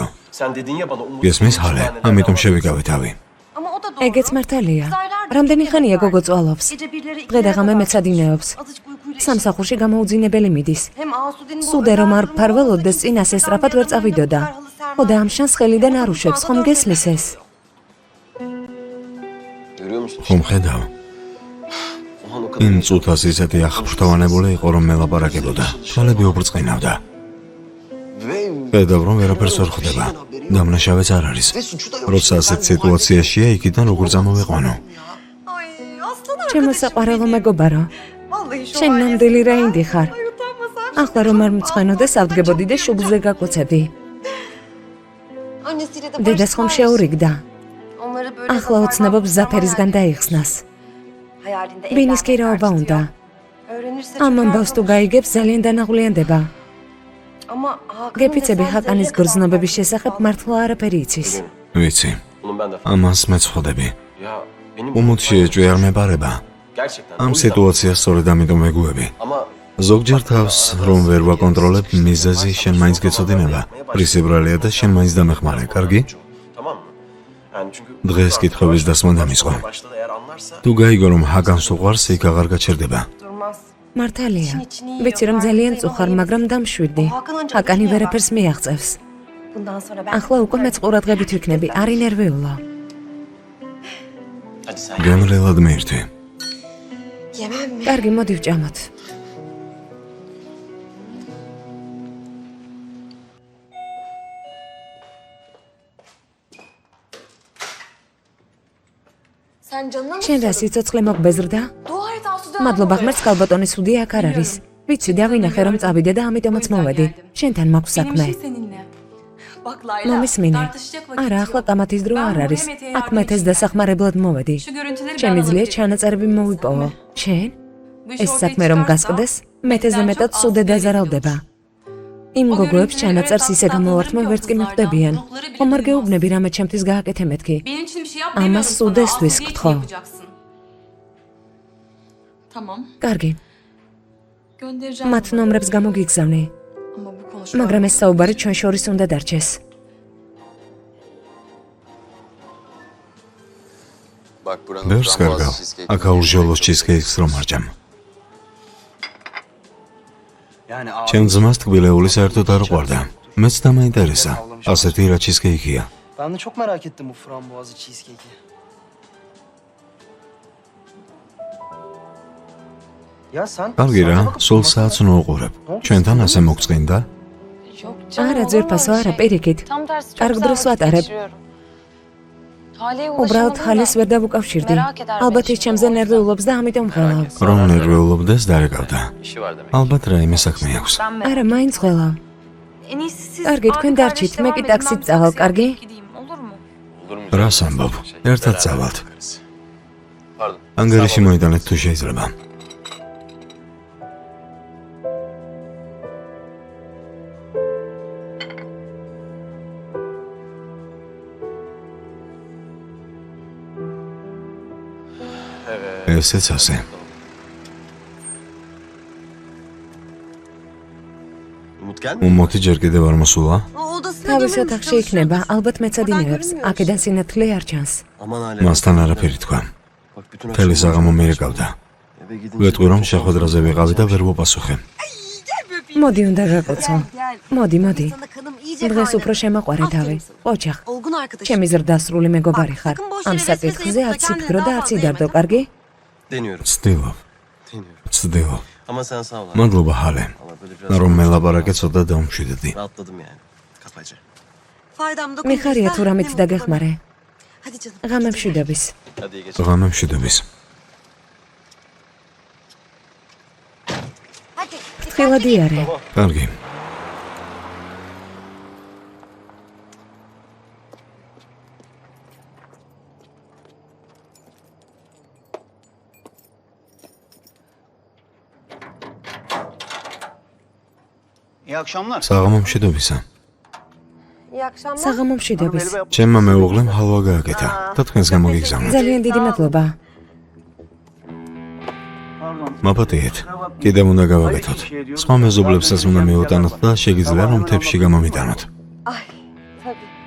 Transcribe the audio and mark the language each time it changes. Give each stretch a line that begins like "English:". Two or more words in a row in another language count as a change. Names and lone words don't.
Turkish: Sen dedin ya bana Umut.
Georgian: გესმის ჰალე, ამიტომ შევიკავე თავი.
Turkish: Ama o da doğru.
Georgian: ეგეც მართალია. რამდენი ხანია გოგო წვალობს?
Turkish: Gece birileri
Georgian: დღე და
Turkish: ikilere
Georgian: ღამე
Turkish: kadar
Georgian: მეცადინეობს.
Turkish: azıcık uykuyla
Georgian: სამსახურში გამოუძინებელი მიდის.
Turkish: Hem Asude'nin bu
Georgian: სუდე რომ არ
Turkish: özel
Georgian: ფარველოდეს,
Turkish: durumu
Georgian: წინასე სწრაფად ვერ წავიდოდა. ხო და ამ შანს ხელიდან არ უშვებს, ხომ გესმის ეს?
Turkish: Görüyor musun?
Georgian: ხომ ხედავ?
Turkish: Ulan o kadar.
Georgian: იმ წუთას ისეთი აღფრთოვანებული იყო, რომ მელაპარაკებოდა. თვალები უბრწყინავდა.
Turkish: Ve
Georgian: ხედავ, რომ ვერაფერს ვერ ხვდება. დამნაშავეც არ არის. როცა ასეთ სიტუაციაშია, იქიდან როგორ წამოვეყვანო?
Turkish: Ay aslan
Georgian: ჩემო საყვარელო მეგობარო,
Turkish: Vallahi şu
Georgian: შენ
Turkish: an
Georgian: ნამდვილი რაინდი ხარ.
Turkish: Ay utanmasam.
Georgian: ახლა რომ არ მწვენოდე, ავდგებოდი და შუბლზე გაკვოცებდი.
Turkish: Annesiyle de
Georgian: დედას ხომ
Turkish: barıştılar.
Georgian: შეურიგდა.
Turkish: Onları böyle
Georgian: ახლა ოცნებობს ზაფერისგან დაიხსნას.
Turkish: hayalinde
Georgian: ბინის კი
Turkish: evlenmek
Georgian: რაობა
Turkish: istiyor.
Georgian: უნდა.
Turkish: Öğrenirse
Georgian: ამ
Turkish: çöker
Georgian: ამბავს თუ
Turkish: kalır.
Georgian: გაიგებს, ძალიან დანაღვლიანდება.
Turkish: Ama Hakan'ın
Georgian: გეფიცები
Turkish: cesaret
Georgian: ჰაკანის
Turkish: zerre
Georgian: გრძნობების
Turkish: kadar
Georgian: შესახებ
Turkish: fazla.
Georgian: მართლა არაფერი იცის. ვიცი,
Turkish: Bunun ben de
Georgian: ამას მეც ხვდები.
Turkish: Ya benim
Georgian: უმოთი შეეჭვი არ მეპარება.
Turkish: gerçekten.
Georgian: ამ
Turkish: o yüzden-
Georgian: სიტუაციას სწორედ ამიტომ ვეგუები. Ama ზოგჯერ თავს რომ ვერ ვაკონტროლებ, მიზეზი შენ მაინც გეცოდინება. პრისიბრალია და შენ მაინც დამეხმარე, კარგი?
Turkish: tamam mı? Yani çünkü
Georgian: დღეს კითხვების დასმა დამიწყო.
Turkish: başta da eğer anlarsa
Georgian: თუ გაიგო რომ ჰაგანს უყვარს, იქ აღარ გაჩერდება.
Turkish: Durmaz.
Georgian: მართალია. ვიცი რომ ძალიან წუხარ, მაგრამ დამშვიდდი. ჰაკანი ვერაფერს მიაღწევს.
Turkish: Bundan sonra ben...
Georgian: ახლა უკვე მეც ყურადღებით ვიქნები, არ ინერვიულო.
Turkish: Hadi sen.
Georgian: გემრიელად მიირთვი.
Turkish: Yemem mi?
Georgian: კარგი, მოდი ვჭამოთ.
Turkish: Sen canına mı
Georgian: შენ რა სიცოცხლე მოგბეზრდა?
Turkish: Dua et Asude.
Georgian: მადლობა ღმერთს, ქალბატონი სუდი აქ არ არის. ვიცი, დავინახე რომ წავიდე და ამიტომაც მოვედი. შენთან მაქვს საქმე.
Turkish: Bak Layla,
Georgian: მომისმინე.
Turkish: tartışacak vakit
Georgian: არა, ახლა კამათის დრო არ არის. აქ მეთეს დასახმარებლად მოვედი.
Turkish: Şu görüntüleri ben
Georgian: შემიძლია
Turkish: alabilirim.
Georgian: ჩანაწერები მოვიპოვო. შენ?
Turkish: Bu iş
Georgian: ეს
Turkish: ortaya
Georgian: საქმე რომ
Turkish: çıkarsa,
Georgian: გასყდეს, მეთეზე
Turkish: bizden
Georgian: მეტად
Turkish: çok
Georgian: სუდე
Turkish: az
Georgian: დაზარალდება. იმ
Turkish: O
Georgian: გოგოებს
Turkish: görüntüleri
Georgian: ჩანაწერს
Turkish: evet
Georgian: ისე
Turkish: aslında
Georgian: გამოვართმევ,
Turkish: hatırlamıyorum
Georgian: ვერც კი
Turkish: kızlardan.
Georgian: მიხვდებიან.
Turkish: Ruhları bile
Georgian: ხომ არ
Turkish: duymaz.
Georgian: გეუბნები რამე ჩემთვის გააკეთე მეთქი?
Turkish: Benim için bir şey yap Ama demiyorum sana. sudestus Asude'ye kutho. yapacaksın. Tamam.
Georgian: კარგი,
Turkish: Göndereceğim.
Georgian: მათ ნომრებს გამოგიგზავნე,
Turkish: Ama bu konuşma.
Georgian: მაგრამ ეს საუბარი ჩვენ შორის უნდა დარჩეს.
Turkish: Bak buranın
Georgian: ბევრს კარგავ.
Turkish: frambuazlı cheesecake.
Georgian: აქ აურჟოლოს ჩიზკეიქს რომ არჯამ.
Turkish: Yani
Georgian: ჩემ ძმას თბილეული საერთოდ არ უყვარდა. მეც დამაინტერესა. ასეთი რა ჩიზკეიქია.
Turkish: Ben de çok merak ettim bu frambuazlı cheesecake'i. Ya sen...
Georgian: კარგი რა,
Turkish: sadece bakıp
Georgian: სულ
Turkish: bakma.
Georgian: საათს ნოუყურებ. ჩვენთან ასე მოგწყინდა?
Turkish: Yok canım,
Georgian: არა,
Turkish: olur mu
Georgian: ძვირფასო,
Turkish: öyle
Georgian: არა,
Turkish: şey?
Georgian: პირიქით.
Turkish: Tam tersi çok
Georgian: კარგ
Turkish: güzel
Georgian: დროს
Turkish: vakit
Georgian: ვატარებ.
Turkish: geçiriyorum. Hale'ye
Georgian: უბრალოდ
Turkish: ulaşamadım
Georgian: ხალეს
Turkish: da.
Georgian: ვერ დავუკავშირდი.
Turkish: Merak eder
Georgian: ალბათ
Turkish: beni
Georgian: ის ჩემზე
Turkish: şimdi, o
Georgian: ნერვიულობს და ამიტომ ღელავ. რომ ნერვიულობდეს დარეკავდა.
Turkish: İşi var demek.
Georgian: ალბათ რაიმე საქმე აქვს.
Turkish: Ben merak
Georgian: არა, მაინც ღელავ.
Turkish: En iyisi siz...
Georgian: კარგი, თქვენ
Turkish: abi
Georgian: დარჩით,
Turkish: kardeş
Georgian: მე
Turkish: devam
Georgian: კი
Turkish: edin,
Georgian: ტაქსით
Turkish: ben
Georgian: წავალ,
Turkish: taksiye
Georgian: კარგი?
Turkish: gideyim, olur mu? Olur mu?
Georgian: რას ამბობ? ერთად წავალთ.
Turkish: Pardon.
Georgian: ანგარიში მოიტანეთ თუ შეიძლება. ესეც ასე.
Turkish: Umut gelmiyor.
Georgian: უმოთი ჯერ კიდევ არ მოსულა?
Turkish: O odasına
Georgian: თავის
Turkish: gömülmüş,
Georgian: ოთახში
Turkish: çalışıyor.
Georgian: იქნება, ალბათ მეცადინეებს.
Turkish: görmüyoruz.
Georgian: აქედან სინათლე არ ჩანს.
Turkish: Aman hala.
Georgian: მასთან არაფერი თქვა.
Turkish: Bak bütün
Georgian: მთელი
Turkish: akşam
Georgian: საღამო
Turkish: boyunca
Georgian: მირეკავდა.
Turkish: eve gidince
Georgian: ვეტყვი რომ
Turkish: çok
Georgian: შეხვედრაზე ვიყავი და ვერ ვუპასუხე. მოდი, უნდა გაკოცო.
Turkish: Gel.
Georgian: მოდი, მოდი.
Turkish: Sana kanım iyice
Georgian: დღეს
Turkish: kaynadı.
Georgian: უფრო შემაყვარე თავი. ოჯახ,
Turkish: Olgun arkadaşım.
Georgian: ჩემი ზრდასრული მეგობარი ხარ.
Turkish: sakın boş
Georgian: ამ
Turkish: yere
Georgian: საკითხზე
Turkish: vesvese
Georgian: აცი
Turkish: kendini
Georgian: ფიქრო და
Turkish: daha
Georgian: აცი
Turkish: fazla
Georgian: დარდო,
Turkish: yeme,
Georgian: კარგი?
Turkish: Deniyorum.
Georgian: ვცდილობ,
Turkish: Deniyorum.
Georgian: ვცდილობ.
Turkish: Ama sen sağ ol. abi.
Georgian: მადლობა ჰალე.
Turkish: Valla böyle biraz
Georgian: რომ მელაპარაკე ცოტა დავმშვიდდი.
Turkish: rahatladım yani. Kafaca. Faydam da
Georgian: მიხარია თუ რამეც დაგეხმარე.
Turkish: Hadi canım.
Georgian: ღამემშვიდობის.
Turkish: Hadi iyi geceler.
Georgian: ღამემშვიდობის.
Turkish: Hadi.
Georgian: თხილად იარე. კარგი.
Turkish: İyi akşamlar.
Georgian: საღამომშვიდობისა.
Turkish: İyi akşamlar.
Georgian: საღამომშვიდობის. ჩემმა მეუღლემ ჰალვა გააკეთა და თქვენს გამოგიგზავნა. ძალიან დიდი მადლობა. მაპატიეთ. კიდევ უნდა გავაკეთოთ. სხვა მეზობლებსაც უნდა მიუტანოთ და შეგიძლია რომ თებში გამომიტანოთ.
Turkish: Ay tabii.